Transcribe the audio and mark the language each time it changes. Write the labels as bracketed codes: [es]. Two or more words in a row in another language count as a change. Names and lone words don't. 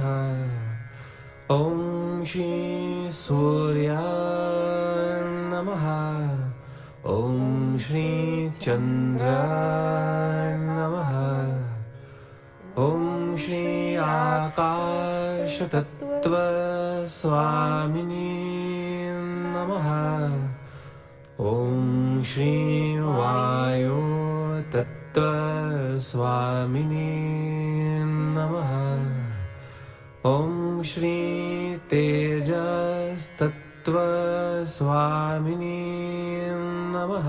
[sa] ॐ श्री सूर्या नमः. ॐ श्री चन्द्र नमः. ॐ श्री आकाश तत्त्व स्वामिनी नमः. ओम श्री वायु तत्व स्वामिनी नमः. ओम श्री तेजस तत्व स्वामिनी नमः.